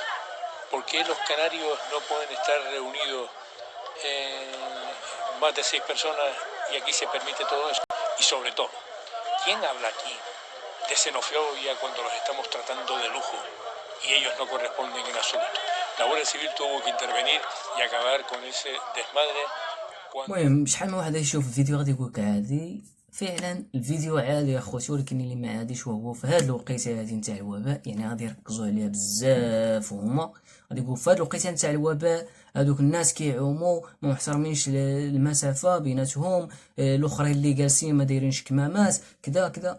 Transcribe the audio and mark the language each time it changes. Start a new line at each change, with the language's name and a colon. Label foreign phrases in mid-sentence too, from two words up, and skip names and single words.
Spanish: ¿Por qué los canarios no pueden estar reunidos más de 6 personas y aquí se permite todo eso? Y sobre todo, ¿quién habla aquí de xenofobia cuando los estamos tratando de lujo y ellos no corresponden en absoluto? La Guardia Civil tuvo que intervenir y acabar con ese desmadre.
Arabic: المهم شحال من واحد يشوف الفيديو غادي يقولك عادي، فعلا الفيديو عادي يا خوتي، ولكن اللي ما عاديش وهو في هاد الوقيته هادي نتاع الوباء. يعني غادي يركزوا عليها بزاف، وهما غادي يقولوا في هاد الوقيته نتاع الوباء هادوك الناس كيعوموا ما محترمينش المسافه بيناتهم، الاخرين اللي جالسين ما دايرينش كمامات كذا كذا.